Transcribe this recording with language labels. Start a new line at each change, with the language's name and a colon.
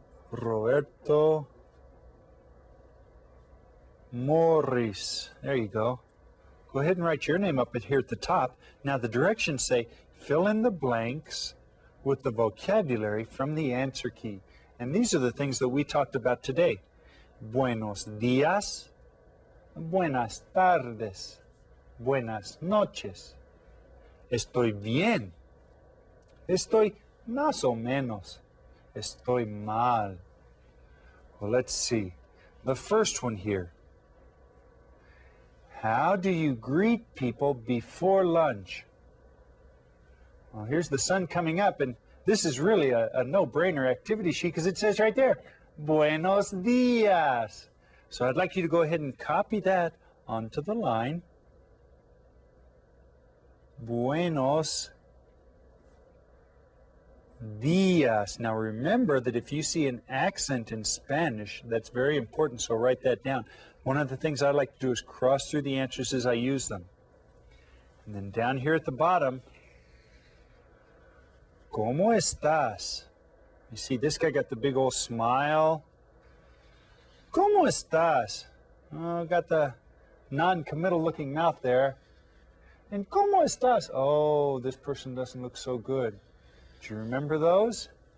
English: Roberto Morris. There you go. Go ahead and write your name up here at the top. Now the directions say fill in the blanks with the vocabulary from the answer key. And these are the things that we talked about today.
Spanish: Buenos días, buenas tardes, buenas noches. Estoy bien. Estoy más o menos. Estoy mal.
English: Well, let's see. The first one here. How do you greet people before lunch? Well, here's the sun coming up, and this is really a no-brainer activity sheet because it says right there, Buenos días. So I'd like you to go ahead and copy that onto the line.
Spanish: Buenos días.
English: Now remember that if you see an accent in Spanish, that's very important, so write that down. One of the things I like to do is cross through the answers as I use them. And then down here at the bottom,
Spanish: ¿Cómo estás?
English: You see, this guy got the big old smile.
Spanish: ¿Cómo estás?
English: Oh, got the non-committal looking mouth there. And
Spanish: ¿Cómo estás?
English: Oh, this person doesn't look so good. Do you remember those?